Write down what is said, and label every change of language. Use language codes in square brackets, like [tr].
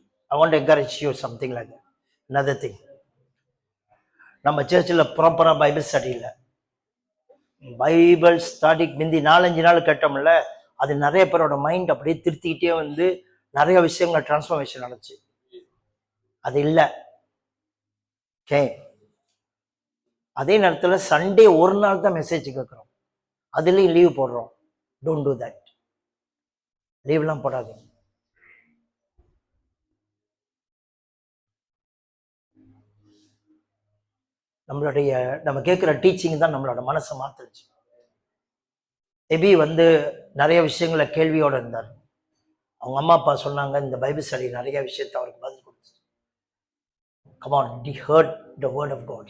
[en] I want to encourage you something like that. Another thing, [ta] நம்ம சர்ச்சில் ப்ராப்பராக Bible study இல்லை. பைபிள் ஸ்டடி முந்தி 4-5 நாள் கேட்டோம்ல, அது நிறைய பேரோட மைண்ட் அப்படியே திருத்திக்கிட்டே வந்து நிறைய விஷயங்கள் டிரான்ஸ்ஃபர்மேஷன் நடந்துச்சு. அது இல்லை. ஓகே, அதே நேரத்தில் சண்டே ஒரு நாள் தான் மெசேஜ் கேட்குறோம், அதுலேயும் லீவ் போடுறோம். Don't do that. லீவ்லாம் போடாதீங்க. நம்ம கேட்குற டீச்சிங் தான் நம்மளோட மனசை மாத்துச்சு. எபி வந்து நிறைய விஷயங்கள கேள்வியோட இருந்தார். அவங்க அம்மா அப்பா சொன்னாங்க, இந்த பைபிள் ஸ்டடி நிறைய விஷயத்தை அவருக்கு பதில் கொடுத்து. [en] Come on, he heard the word of God.